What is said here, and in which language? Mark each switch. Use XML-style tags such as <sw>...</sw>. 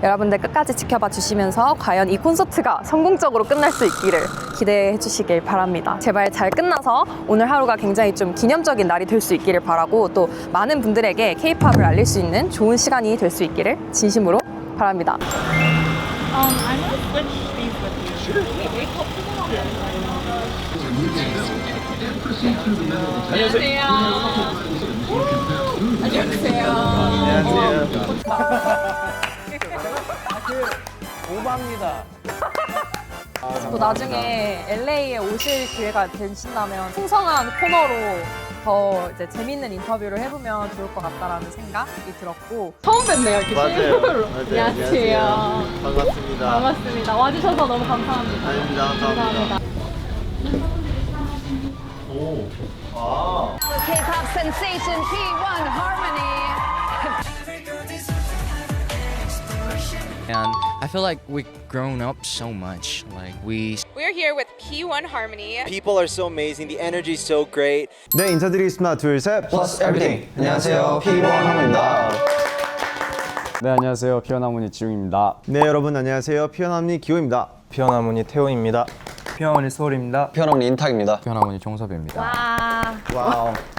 <ko>여러분들 끝까지 지켜봐 주시면서 과연 이 콘서트가 성공적으로 끝날 수 있기를 기대해 주시길 바랍니다. 제발 잘 끝나서 오늘 하루가 굉장히 좀 기념적인 날이 될 수 있기를 바라고, 또 많은 분들에게 K-팝을 알릴 수 있는 좋은 시간이 될 수 있기를 진심으로 바랍니다.</ko> <en>I'm gonna switch these with you.</en> <ko>안녕하세요. 안녕하세요. 오바입니다. 또 나중에 LA에 오실 기회가 되신다면 풍성한 코너로 더 이제 재밌는 인터뷰를 해보면 좋을 것 같다라는 생각이 들었고, 처음 뵙네요. 이렇게 실물로. 안녕하세요. 반갑습니다. 반갑습니다. 와주셔서 너무 감사합니다. 아닙니다. 감사합니다.</ko> <en>K-pop sensation P1 Harmony. And I feel like we've grown up so much. Like We're here with P1 Harmony. People are so amazing. The energy is so great.</en> <ko>네, 인사드리겠습니다. 둘, 셋.</ko> <en>Plus everything.</en> <ko>안녕하세요, P1 하모입니다. 네, 안녕하세요. 피어나무니 지웅입니다. 네, 여러분 안녕하세요. 피어나무니 기호입니다. 피어나무니 태호입니다. 피어나무니 소울입니다. 피어나무니 인탁입니다. 피어나무니 종섭입니다. 와우.</ko>